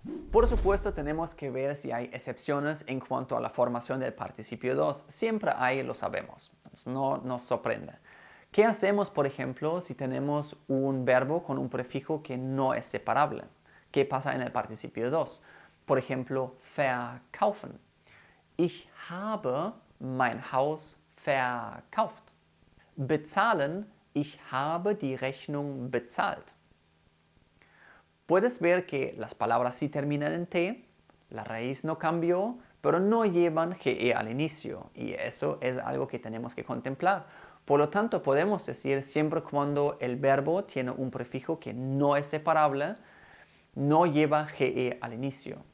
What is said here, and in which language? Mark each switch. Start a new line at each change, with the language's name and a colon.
Spanish: Por supuesto, tenemos que ver si hay excepciones en cuanto a la formación del participio 2. Siempre hay, lo sabemos. No nos sorprende. ¿Qué hacemos, por ejemplo, si tenemos un verbo con un prefijo que no es separable? ¿Qué pasa en el participio 2? Por ejemplo, verkaufen.
German: Ich habe mein Haus verkauft. Bezahlen. Ich habe die Rechnung bezahlt.
Spanish: Puedes ver que las palabras sí terminan en T, la raíz no cambió, pero no llevan GE al inicio. Y eso es algo que tenemos que contemplar. Por lo tanto, podemos decir siempre cuando el verbo tiene un prefijo que no es separable, no lleva GE al inicio.